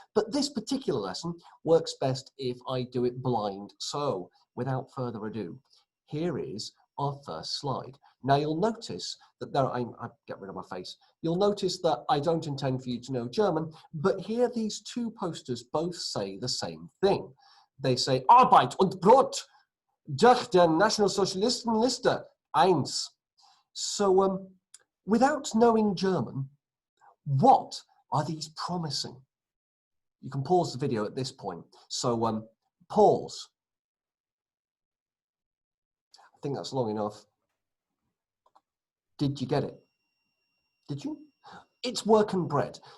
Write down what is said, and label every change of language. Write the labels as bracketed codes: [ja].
[en] But this particular lesson works best if I do it blind. So without further ado, here is our first slide. Now you'll notice that I get rid of my face. You'll notice that I don't intend for you to know German, but here these two posters both say the same thing. They say [de] Arbeit und Brot durch der Nationalsozialistenliste 1. [en] So without knowing German, what are these promising? You can pause the video at this point. So pause. I think that's long enough. Did you get it? Did you? It's work and bread.